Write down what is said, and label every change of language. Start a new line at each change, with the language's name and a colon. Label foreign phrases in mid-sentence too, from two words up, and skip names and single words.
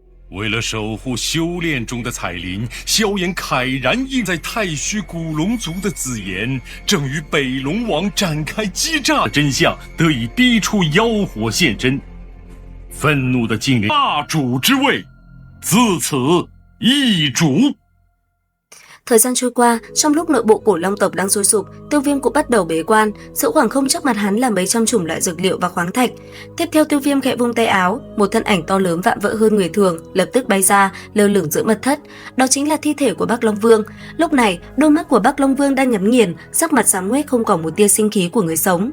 Chinese: 为了守护修炼中的彩铃，萧炎慨然印在太虚古龙族的紫炎，正与北龙王展开激战，真相得以逼出妖火现身。愤怒的精灵霸主之位，自此易主。
Vietnamese: Thời gian trôi qua, trong lúc nội bộ cổ long tộc đang sôi sục, Tiêu Viêm cũng bắt đầu bế quan. Giữa khoảng không trước mặt hắn là mấy trăm chủng loại dược liệu và khoáng thạch. Tiếp theo Tiêu Viêm khẽ vung tay áo, một thân ảnh to lớn vạm vỡ hơn người thường lập tức bay ra, lơ lửng giữa mật thất. Đó chính là thi thể của Bắc Long Vương. Lúc này, đôi mắt của Bắc Long Vương đang nhắm nghiền, sắc mặt xám ngoét không còn một tia sinh khí của người sống.